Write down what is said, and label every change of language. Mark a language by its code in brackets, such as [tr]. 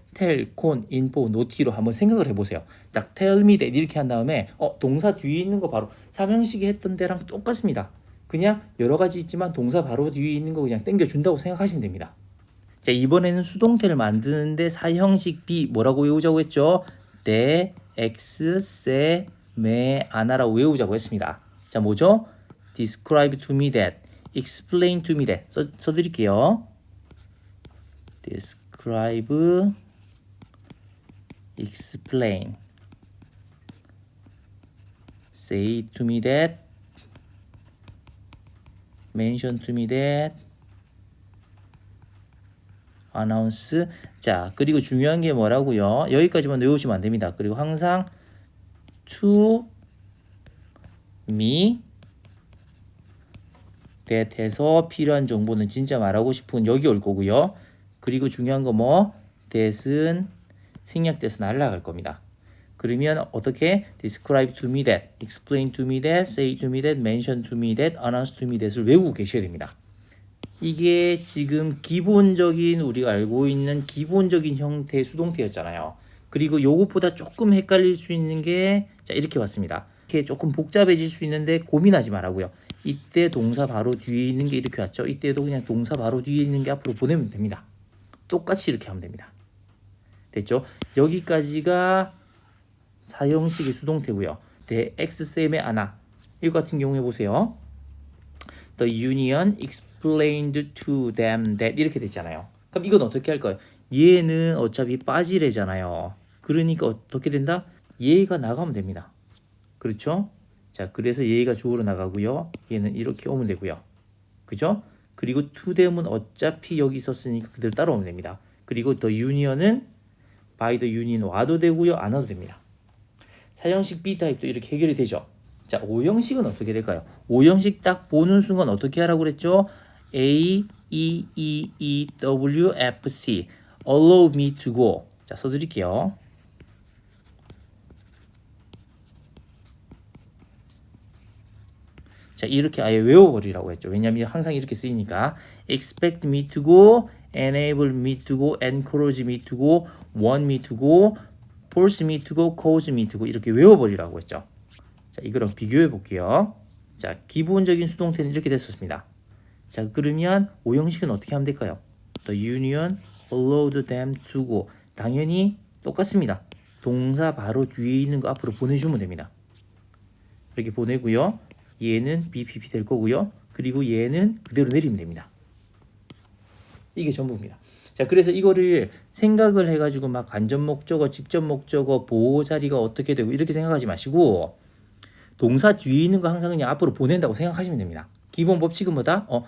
[ko] tell, con, info, noti로 한번 생각을 해보세요. 딱 [en] tell me that [ko] 이렇게 한 다음에 동사 뒤에 있는 거 바로 3형식이 했던 데랑 똑같습니다. 그냥 여러 가지 있지만 동사 바로 뒤에 있는 거 그냥 땡겨준다고 생각하시면 됩니다. 자, 이번에는 수동태를 만드는데 4형식 B 뭐라고 외우자고 했죠? 내, X, 세, 매, 아나라고 외우자고 했습니다. 자, 뭐죠? [en] describe to me that, explain to me that [ko] 써드릴게요. [en] describe explain, say to me that, mention to me that, announce. [ko] 자, 그리고 중요한 게 뭐라고요? 여기까지만 외우시면 안 됩니다. 그리고 항상 [en] to me that [ko] 해서 필요한 정보는 진짜 말하고 싶은 여기 올 거고요. 그리고 중요한 거 뭐? that은 생략돼서 날아갈 겁니다. 그러면 어떻게? [en] describe to me that, explain to me that, say to me that, mention to me that, announce to me that [ko] 을 외우고 계셔야 됩니다. 이게 지금 기본적인 우리가 알고 있는 기본적인 형태의 수동태였잖아요. 그리고 요것보다 조금 헷갈릴 수 있는 게 자, 이렇게 왔습니다. 이렇게 조금 복잡해질 수 있는데 고민하지 말라고요. 이때 동사 바로 뒤에 있는 게 이렇게 왔죠. 이때도 그냥 동사 바로 뒤에 있는 게 앞으로 보내면 됩니다. 똑같이 이렇게 하면 됩니다. 됐죠? 여기까지가 사형식의 수동태고요. The X쌤의 아나 이거 같은 경우에 보세요. [en] The union explained to them that [ko] 이렇게 됐잖아요. 그럼 이건 어떻게 할까요? 얘는 어차피 빠지래잖아요. 그러니까 어떻게 된다? 얘가 나가면 됩니다. 그렇죠? 자, 그래서 얘가 주어로 나가고요. 얘는 이렇게 오면 되고요. 그죠? 그리고 to them은 어차피 여기 있었으니까 그대로 따라오면 됩니다. 그리고 [en] the union은 by the union [ko] 와도 되고요. 안 와도 됩니다. 사형식 B타입도 이렇게 해결이 되죠. 자, O형식은 어떻게 될까요? O형식 딱 보는 순간 어떻게 하라고 그랬죠? [en] A, E, E, E, W, F, C Allow me to go. [ko] 자, 써드릴게요. 자, 이렇게 아예 외워버리라고 했죠. 왜냐하면 항상 이렇게 쓰이니까 [en] expect me to go, enable me to go, encourage me to go, want me to go, force me to go, cause me to go [ko] 이렇게 외워버리라고 했죠. 자, 이거랑 비교해 볼게요. 자, 기본적인 수동태는 이렇게 됐었습니다. 자, 그러면 오형식은 어떻게 하면 될까요? [en] The union allowed them to go. [ko] 당연히 똑같습니다. 동사 바로 뒤에 있는 거 앞으로 보내주면 됩니다. 이렇게 보내고요. 얘는 BPP 될 거고요. 그리고 얘는 그대로 내리면 됩니다. 이게 전부입니다. 자, 그래서 이거를 생각을 해가지고 막 간접 목적어, 직접 목적어, 보호 자리가 어떻게 되고 이렇게 생각하지 마시고 동사 뒤에 있는 거 항상 그냥 앞으로 보낸다고 생각하시면 됩니다. 기본 법칙은 뭐다?